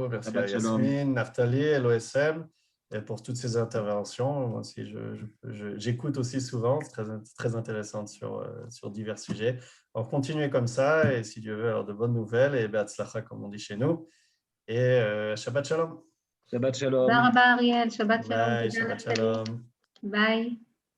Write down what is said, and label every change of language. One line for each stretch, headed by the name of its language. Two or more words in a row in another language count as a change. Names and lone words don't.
French: Merci à Yasmine, Naftali et l'OSM pour toutes ces interventions. Moi aussi, j'écoute aussi souvent, c'est très intéressant sur divers sujets. Alors, continuez comme ça et si Dieu veut, alors de bonnes nouvelles et Be'atzlacha, comme on dit chez nous.
Hebrew: Et שבת שלום. שבת שלום. Bye, Ariel. שבת שלום. Bye, שבת שלום. Bye.